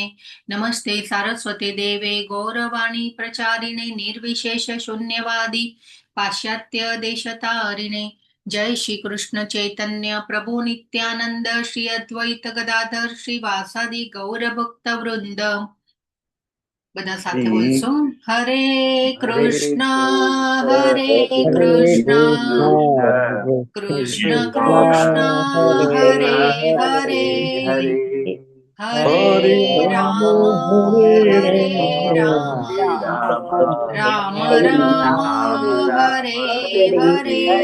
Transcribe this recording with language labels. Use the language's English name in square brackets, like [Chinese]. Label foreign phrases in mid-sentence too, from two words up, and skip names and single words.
[Sanskrit] नमस्ते सारस्वते देवे गौरवाणी प्रचारिणे निर्विशेष शून्यवादी पाश्चात्य देशतारिणे। जय श्री कृष्ण चैतन्य प्रभु नित्यानंद श्री अद्वैत गदाधर श्रीवासादि गौर भक्त वृंद। [Gujarati] બધા સાથે બોલશો, હરે કૃષ્ણ હરે કૃષ્ણ કૃષ્ણ કૃષ્ણ હરે હરે હરે રામ હરે રામ રામ રામ હરે હરે।